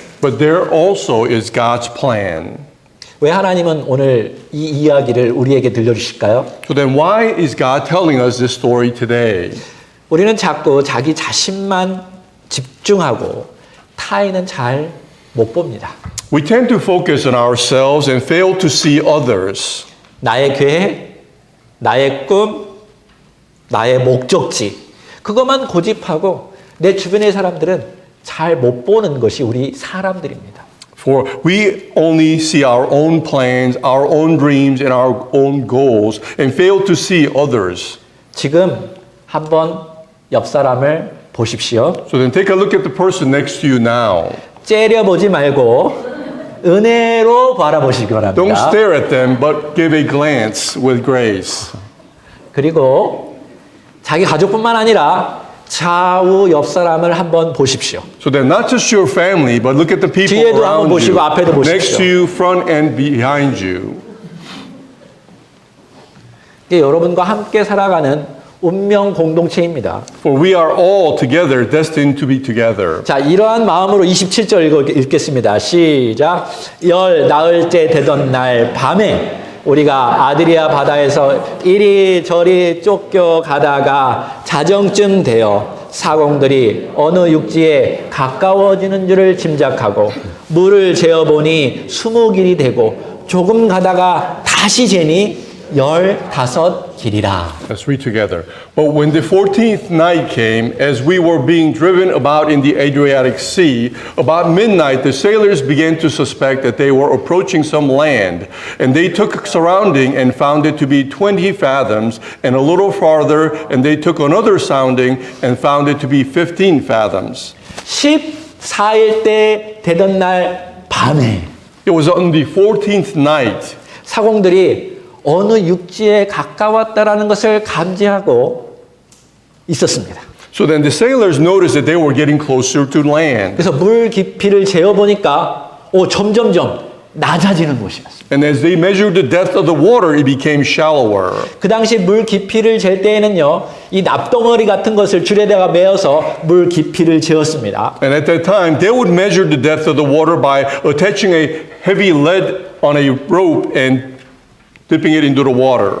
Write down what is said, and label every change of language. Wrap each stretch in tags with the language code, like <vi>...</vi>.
<en>But there also is God's plan.</en> <ko>왜 하나님은 오늘 이 이야기를 우리에게 들려주실까요?</ko> <en>So then why is God telling us this story today?</en> <ko>우리는 자꾸 자기 자신만 집중하고 타인은 잘 못 봅니다.</ko> <en>We tend to focus on ourselves and fail to see others.</en> <ko>나의 계획, 나의 꿈, 나의 목적지 그것만 고집하고 내 주변의 사람들은 잘 못 보는 것이 우리 사람들입니다.</ko> <en>For we only see our own plans, our own dreams, and our own goals, and fail to see others.</en> <ko>지금 한번 옆 사람을 보십시오.</ko> <en>So then take a look at the person next to you now.</en> <ko>째려보지 말고 은혜로 바라보시기</ko> <en>Don't</en> <ko>바랍니다.</ko> <en>stare at them, but give a glance with grace.</en> <ko>그리고 자기 가족뿐만 아니라 좌우 옆 사람을 한번 보십시오.</ko> <en>So then not just your family, but look at the people</en> <ko>뒤에도 한번</ko> <en>around</en> <ko>보시고 앞에도</ko> <en>you, next</en> <ko>보십시오.</ko> <en>to you, front and behind you.</en> <ko>이게 여러분과 함께 살아가는 운명 공동체입니다.</ko> <en>For we are all together, destined to be together.</en> <ko>자, 이러한 마음으로 27절 읽겠습니다. 시작. 열 나흘째 되던 날 밤에 우리가 아드리아 바다에서 이리저리 쫓겨가다가 자정쯤 되어 사공들이 어느 육지에 가까워지는 줄을 짐작하고 물을 재어보니 20길이 되고 조금 가다가 다시 재니 15길이라.</ko> <en>Let's read together. But when the 14th night came, as we were being driven about in the Adriatic Sea, about midnight the sailors began to suspect that they were approaching some land. And they took surrounding and found it to be 20 fathoms, and a little farther, and they took another sounding and found it to be 15 fathoms.</en> <ko>14일 때 되던 날 밤에</ko> <en>It was on the 14th night.</en> <ko>사공들이 어느 육지에 가까웠다라는 것을 감지하고 있었습니다.</ko> <en>So then the sailors noticed that they were getting closer to land.</en> <ko>그래서 물 깊이를 재어보니까 점점점 낮아지는 곳이었습니다.</ko> <en>And as they measured the depth of the water, it became shallower.</en> <ko>그 당시 물 깊이를 잴 때에는요, 이 납덩어리 같은 것을 줄에다가 메어서 물 깊이를 재었습니다.</ko> <en>And at that time, they would measure the depth of the water by attaching a heavy lead on a rope and dipping it into the water.</en>